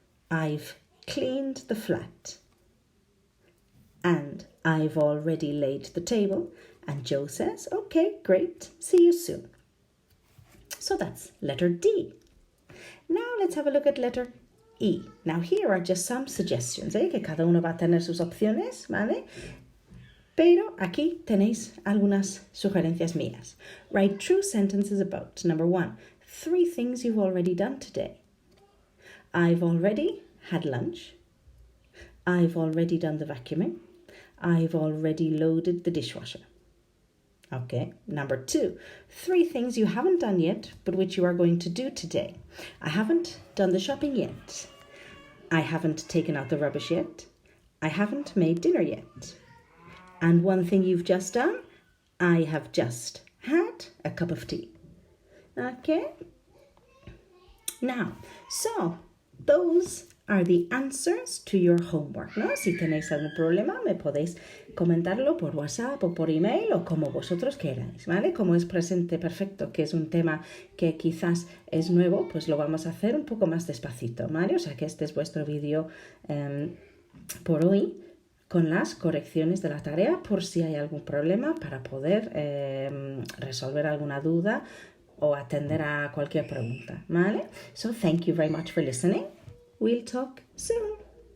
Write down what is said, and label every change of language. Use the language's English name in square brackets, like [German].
[English] I've cleaned the flat. And I've already laid the table. And Joe says, okay, great, see you soon. So that's letter D. Now let's have a look at letter E. Now here are just some suggestions, [Spanish] que cada uno va a tener sus opciones, ¿vale? Pero aquí tenéis algunas sugerencias mías. [English] Write true sentences about, number 1, 3 things you've already done today. I've already had lunch. I've already done the vacuuming. I've already loaded the dishwasher. Okay, number 2, 3 things you haven't done yet, but which you are going to do today. I haven't done the shopping yet. I haven't taken out the rubbish yet. I haven't made dinner yet. And 1 thing you've just done, I have just had a cup of tea. Okay? Now, so those are the answers to your homework, ¿no? [Spanish] Si tenéis algún problema, me podéis comentarlo por WhatsApp o por email o como vosotros queráis, ¿vale? Como es presente perfecto, que es un tema que quizás es nuevo, pues lo vamos a hacer un poco más despacito, ¿vale? O sea que este es vuestro vídeo por hoy, con las correcciones de la tarea por si hay algún problema para poder resolver alguna duda o atender a cualquier pregunta, ¿vale? [English] So thank you very much for listening. We'll talk soon.